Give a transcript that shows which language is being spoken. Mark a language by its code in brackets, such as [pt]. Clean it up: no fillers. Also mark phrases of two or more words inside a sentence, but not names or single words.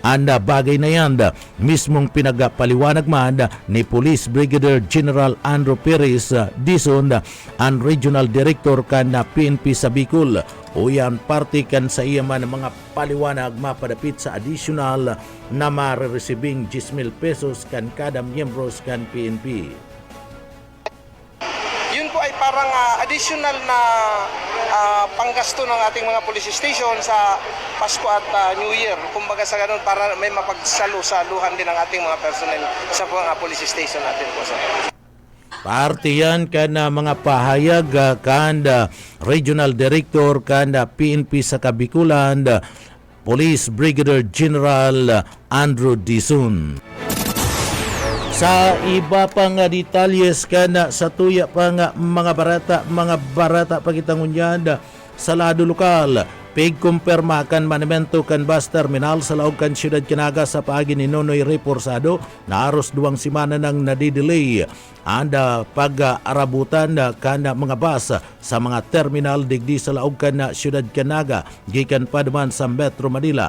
[bik] Anda bagay na yan mismong pinagpaliwanag man ni Police Brigadier General Andrew Perez Dizon ang [en] Regional Director [bik] kan PNP sa Bicol. O yan parte kan sa iya man mga paliwanag mapadapit sa additional na mariresibing 10,000 pesos kan kada miyembros kan PNP. [tl] Yun po ay parang additional na panggasto ng ating mga [en] police station [tl] sa Pasko at [en] New Year. [tl] Kumbaga sa ganun para may mapagsalusaluhan din ang ating mga personnel sa mga [en] police station [tl] natin po sir. [bik] Parte yan kan mga pahayag kan [en] Regional Director [bik] kan PNP sa Kabikulan, Police Brigadier General Andrew Dizon. Sa iba pang detalyes kan sa tuya pang mga barata pagitangunyan sa lado lokal, pigkumpirma kan manimento kan [en] bus terminal [bik] sa laog kan siyudad Kinaga sa paagi ni Nonoy Reporsado na aros 2 semana nang nadidelay anda pag-arabutan kan mga bus sa mga terminal digdi sa laog kan siyudad Kinaga gikan pa duman sa Metro Manila.